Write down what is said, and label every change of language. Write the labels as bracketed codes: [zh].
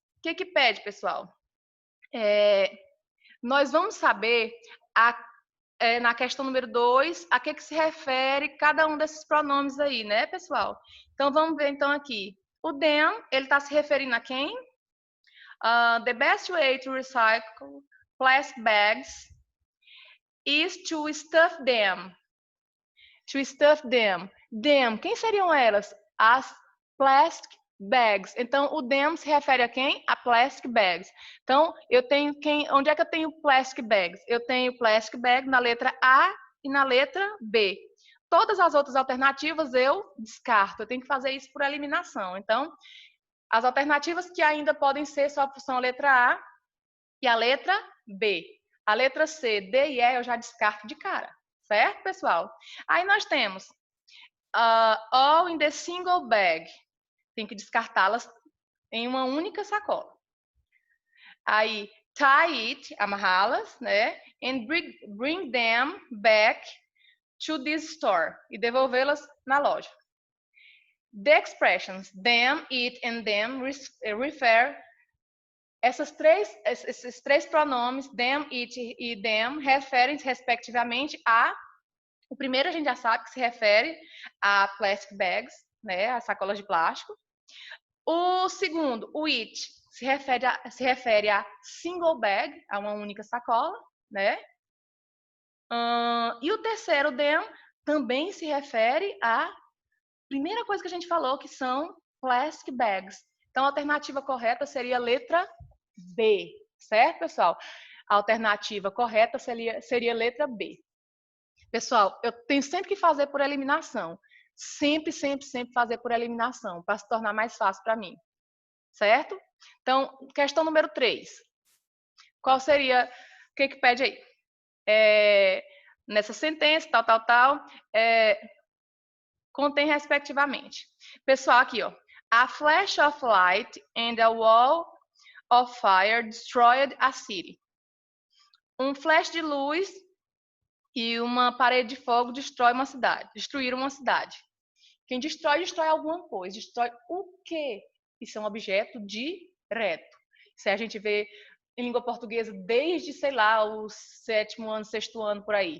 [pt] O que pede, pessoal? Nós vamos saber, na questão número 2, a que se refere cada um desses pronomes aí, né, pessoal? Então, vamos ver, então, aqui. O them, ele está se referindo a quem? [en] The best way to recycle plastic bags is to stuff them. To stuff them. [pt] Them, quem seriam elas? As plastic bags. Então, o them se refere a quem? A plastic bags. Então, eu tenho onde é que eu tenho plastic bags? Eu tenho plastic bag na letra A e na letra B. Todas as outras alternativas eu descarto. Eu tenho que fazer isso por eliminação. Então, as alternativas que ainda podem ser só são a letra A e a letra B. A letra C, D e E eu já descarto de cara. Certo, pessoal? Aí nós temos [en] all in the single bag. [pt] Tem que descartá-las em uma única sacola. Aí, [en] tie it, [pt] amarrá-las, né? [en] And bring them back to this store. [pt] E devolvê-las na loja. [en] The expressions them, it and them refer. [pt] Esses três pronomes, them, it e them, referem respectivamente a. O primeiro a gente já sabe que se refere a plastic bags, né? A sacolas de plástico. O segundo, o it, se refere a single bag, a uma única sacola, né? E o terceiro, them, também se refere à primeira coisa que a gente falou, que são plastic bags. Então, a alternativa correta seria a letra B, certo, pessoal? A alternativa correta seria a letra B. Pessoal, eu tenho sempre que fazer por eliminação. Sempre fazer por eliminação, para se tornar mais fácil para mim. Certo? Então, questão número 3. Qual seria, o que pede aí? Nessa sentença, tal, contém respectivamente. Pessoal, aqui, ó. [en] A flash of light and a wall of fire destroyed a city. [pt] Um flash de luz e uma parede de fogo destruíram uma cidade. Quem destrói alguma coisa. Destrói o quê? Isso é um objeto direto. Isso a gente vê em língua portuguesa desde, sei lá, o 7º ano, 6º ano, por aí.